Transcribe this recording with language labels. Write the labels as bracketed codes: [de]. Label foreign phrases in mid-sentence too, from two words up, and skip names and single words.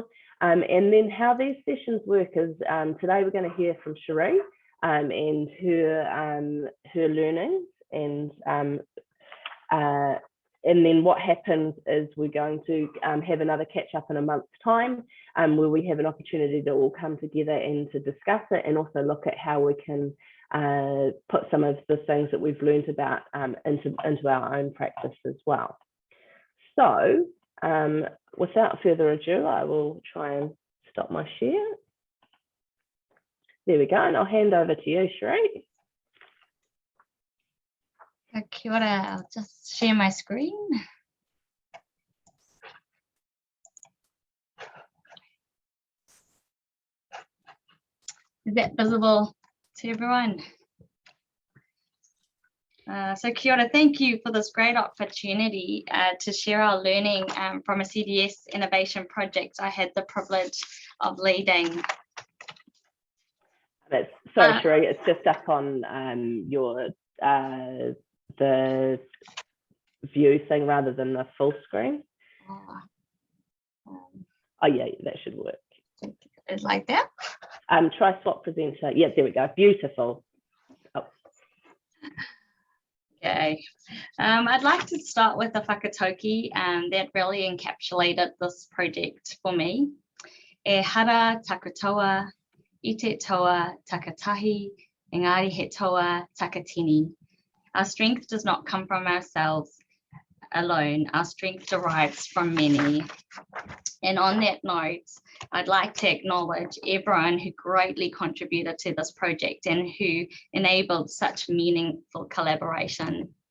[en] And then how these sessions work is today we're going to hear from Cheree and her learnings, and then what happens is we're going to have another catch up in a month's time where we have an opportunity to all come together and to discuss it and also look at how we can put some of the things that we've learned about into our own practice as well. So without further ado, I will try and stop my share. There we go, and I'll hand over to you, Cheree. [mi] Kia ora, [en] I'll just share my screen. Is that visible to everyone? [mi] So kia ora, [en] thank you for this great opportunity to share our learning from a CDS innovation project I had the privilege of leading. Sorry, Cheree, it's just up on the view thing rather than the full screen. Oh yeah, that should work. It's like that? Try swap presenter. Yeah, there we go. Beautiful. Oh. Okay. I'd like to start with a Whakatauki that really encapsulated this project for me. [mi] E hara takatoa, I te toa takatahi, engari he toa takatini. [en] Our strength does not come from ourselves alone. Our strength derives from many. And on that note, I'd like to acknowledge everyone who greatly contributed to this project and who enabled such meaningful collaboration.